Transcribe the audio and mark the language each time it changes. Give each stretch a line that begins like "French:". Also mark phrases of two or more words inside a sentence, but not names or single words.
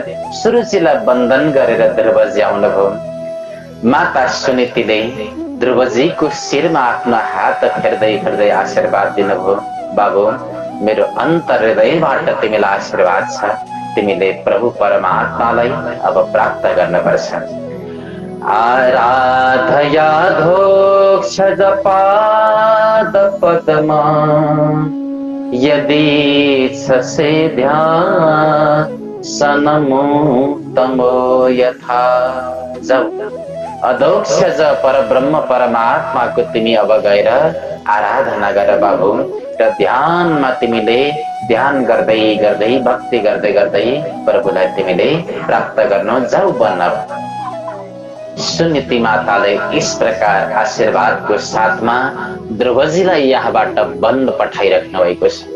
Nepali: सुरुचिलाई बन्धन गरेर ध्रुवजी आउनुभयो। माता सुनीतिले ध्रुवजीको शिरमा आफ्नो हात फेर्दै फेर्दै आशीर्वाद दिनुभयो। बाबु, मेरो अन्तर हृदयबाट तिमीलाई आशीर्वाद छ, तिमीले प्रभु परमात्मालाई अब प्राप्त गर्नुपर्छ।
Sanskrit: आराधयाधोक्षज पाद पद्मा यदि छसे ध्यान सनमो तमो यथा।
Nepali: जाऊ, अधोक्षज परब्रह्म परमात्माको तिमी अब गएर आराधना गर बाबु, र ध्यानमा तिमीले ध्यान गर्दै गर्दै भक्ति गर्दै गर्दै प्रभुलाई तिमीले प्राप्त गर्नु। जाऊ बन्न। सुनीति माताले
Hindi: इस प्रकार
Nepali: आशीर्वादको साथमा ध्रुवजीलाई यहाँबाट वन पठाइराख्नु भएको छ।